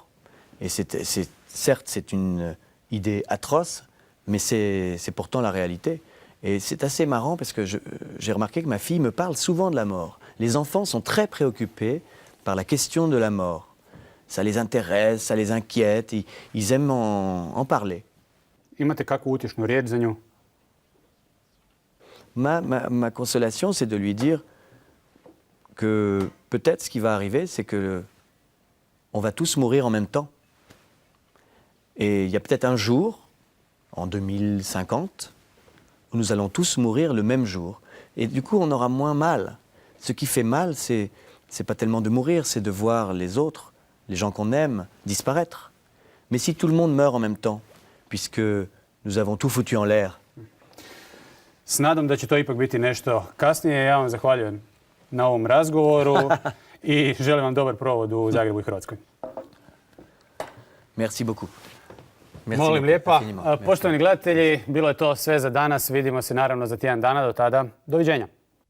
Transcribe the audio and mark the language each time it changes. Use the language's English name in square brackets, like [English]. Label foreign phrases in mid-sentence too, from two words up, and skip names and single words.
[French] Et certes, c'est une idée atroce, mais c'est pourtant la réalité. Et c'est assez marrant parce que j'ai remarqué que ma fille me parle souvent de la mort. Les enfants sont très préoccupés par la question de la mort. Ça les intéresse, ça les inquiète, ils aiment en parler. [Croatian] Imate kakvu utješnu riječ za nju? [French] Ma consolation, c'est de lui dire que peut-être ce qui va arriver, c'est que on va tous mourir en même temps. Et il y a peut-être un jour, en 2050, où nous allons tous mourir le même jour. Et du coup, on aura moins mal. Ce qui fait mal, c'est pas tellement de mourir, c'est de voir les autres, les gens qu'on aime, disparaître. Mais si tout le monde meurt en même temps, puisque nous avons tout foutu en l'air, [Croatian] S nadom da će to ipak biti nešto kasnije. Ja vam zahvaljujem na ovom razgovoru i želim vam dobar provod u Zagrebu i Hrvatskoj. [French] merci beaucoup. Merci [Croatian] Molim [French] beaucoup, [Croatian] lijepa. [French] infiniment. Merci. [Croatian] Poštovani gledatelji, bilo je to sve za danas. Vidimo se naravno za tjedan dana. Do tada, doviđenja.